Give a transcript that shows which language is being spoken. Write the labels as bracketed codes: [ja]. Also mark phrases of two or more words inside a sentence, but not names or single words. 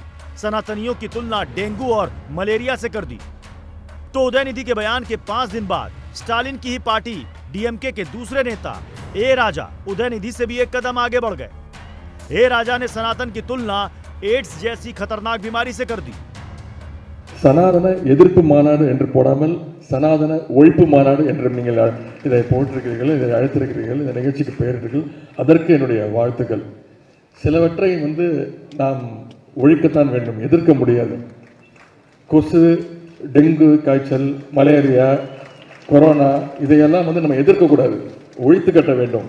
[hi] सनातनियों की तुलना डेंगू और मलेरिया से कर दी। तो उदयनिधि के बयान के 5 दिन बाद स्टालिन की ही पार्टी डीएमके के दूसरे नेता ए राजा उदयनिधि से भी एक कदम आगे बढ़ गए। ए राजा ने सनातन की तुलना एड्स जैसी खतरनाक बीमारी से कर दी। [ta] சனாதன எதிர்ப்பு மாநாடு என்று போடாமல் சனாதன ஒழிப்பு மாநாடு என்று நீங்கள் இதை போட்டிருக்கிறீர்கள், இதை அழைத்திருக்கிறீர்கள், இந்த நிகழ்ச்சிக்கு பெயரிட்டீர்கள். அதற்கு என்னுடைய வாழ்த்துக்கள். சிலவற்றை நாம் ஒழிக்கத்தான் வேண்டும், எதிர்க்க முடியாது. கொசு, டெங்கு காய்ச்சல், மலேரியா, கொரோனா இதையெல்லாம் நம்ம எதிர்க்கக்கூடாது, ஒழித்து கட்ட வேண்டும்.